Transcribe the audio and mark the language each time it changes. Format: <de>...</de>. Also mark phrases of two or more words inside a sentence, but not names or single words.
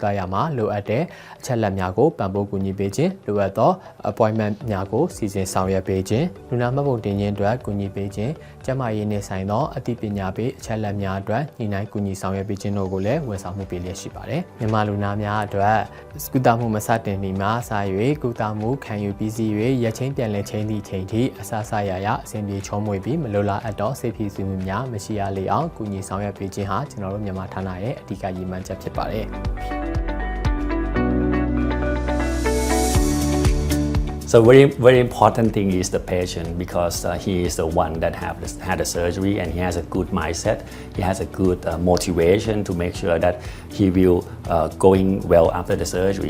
<my>တာရမှာလိုအပ်တဲ့အချက်လက်များကိုပံ့ပိုးကူညီပေးခြင်းလိုအပ်သော appointment များကိုစီစဉ်ဆောင်ရွက်ပေးခြင်းလူနာမှတ်ပုံတင်ခြင်းအတွက်ကူညီပေးခြင်းကျန်းမာရေးနဲ့ဆိုင်သောအသိပညာပေးအချက်လက်များအတွက်ညှိနှိုင်းကူညီဆောင်ရွက်ပေးခြင်းတို့ကိုလည်းဝန်ဆောင်မှုပေးလျက်ရှိပါတယ်။မြန်မာလူနာများအတွက်ကုသမှုမစတင်မီမှာစ၍ကုသမှုခံယူပြီးစီ၍ရက်ချင်းပြန်လည်ချင်းသည့်ချိန်ထိအစစရရအစဉ်ပြေချောမွေ့ပြီးမလိုလားအပ်သောစိတ်ဖိစီးမှုများမရှိရလေအောင်ကူညီဆောင်ရွက်ပေးခြင်းဟာကျွန်တော်တို့မြန်မာဌာနရဲ့အဓိကရည်မှန်းချက်ဖြစ်ပါတယ်။</my> <en>So very important thing is the patient because he is the one that had the surgery and he has a good mindset. He has a good motivation to make sure that he will going well after the surgery.</en>